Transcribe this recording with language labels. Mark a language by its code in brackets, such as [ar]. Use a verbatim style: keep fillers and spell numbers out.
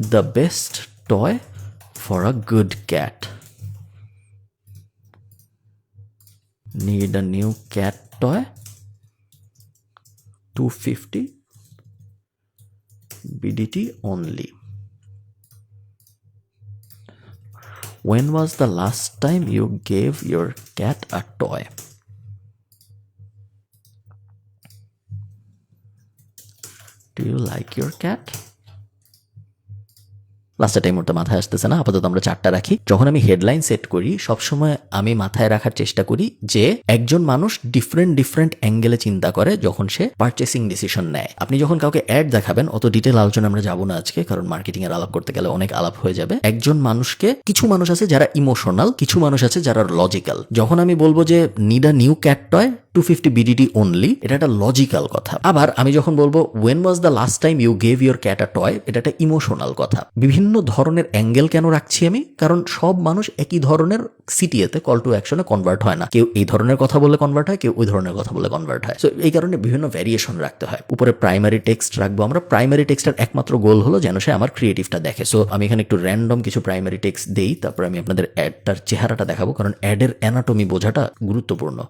[en] the best toy for a good cat, need a new cat toy, [bn] দুশো পঞ্চাশ [en] B D T only. When was the last time you gave your cat a toy? Do you like your cat? [bn] লাস্টটা এই মুহূর্তে মাথায় আসতেছে না, আপাতত আমরা চারটা রাখি। যখন আমি হেডলাইন সেট করি সবসময় আমি মাথায় রাখার চেষ্টা করি যে একজন মানুষ ডিফারেন্ট ডিফারেন্ট অ্যাঙ্গেলে চিন্তা করে যখন সে পারচেসিং ডিসিশন নেয়। আপনি যখন কাউকে অ্যাড দেখাবেন, অত ডিটেল আলোচনা আমরা যাবো না আজকে, কারণ মার্কেটিং এর আলাপ করতে গেলে অনেক আলাপ হয়ে যাবে। একজন মানুষকে, কিছু মানুষ আছে যারা ইমোশনাল, কিছু মানুষ আছে যারা লজিক্যাল। যখন আমি বলবো যে [en] need a new cat toy two fifty BDD only, [bn] এটা একটা লজিক্যাল কথা। আবার আমি যখন বলবো [en] when was the last time you gave your cat a toy, [bn] এটা একটা ইমোশনাল কথা। বিভিন্ন ধরনের অ্যাঙ্গেল কেন রাখছি আমি, কারণ সব মানুষ একই ধরনের সিটিতে কল টু অ্যাকশনে কনভার্ট হয় না। কেউ এই ধরনের কথা বলে কনভার্ট হয়, কেউ ওই ধরনের কথা বলে কনভার্ট হয়। সো এই কারণে বিভিন্ন ভ্যারিয়েশন রাখতে হয়। উপরে প্রাইমারি টেক্সট রাখবো আমরা। প্রাইমারি টেক্সটার একমাত্র গোল হলো যেন সে আমার ক্রিয়েটিভটা দেখে। সো আমি এখানে একটু র্যান্ডম কিছু প্রাইমারি টেক্সট দেই, তারপর আমি আপনাদের অ্যাডটার চেহারাটা দেখাবো, কারণ অ্যাডের অ্যানাটমি বোঝাটা গুরুত্বপূর্ণ।